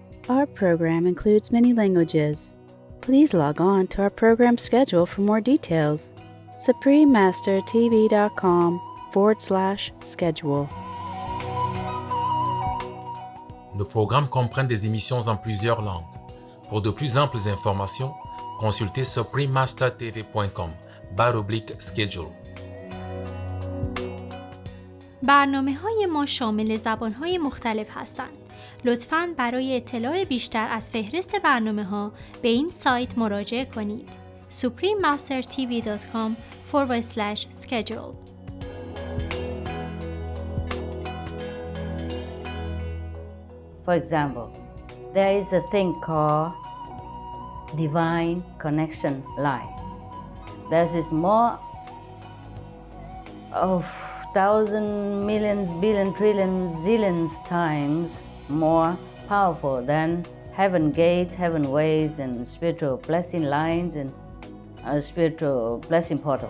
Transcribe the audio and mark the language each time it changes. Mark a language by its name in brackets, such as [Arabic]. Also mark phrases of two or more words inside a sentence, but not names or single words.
[English] Our program includes many languages. Please log on to our program schedule for more details. suprememastertv.com/schedule. [French] Nos programmes comprennent des émissions en plusieurs langues. Pour de plus amples informations, consultez suprememastertv.com/schedule. [Persian] برنامه‌های ما شامل زبان‌های مختلف هستند. لطفاً برای اطلاع بیشتر از فهرست برنامه‌ها به این سایت مراجعه کنید. suprememastertv.com/schedule. [English] For example, there is a thing called divine connection line. There's this more of thousand, millions, billion, trillion, zillions times more powerful than heaven gates, heaven ways, and spiritual blessing lines and spiritual blessing portals.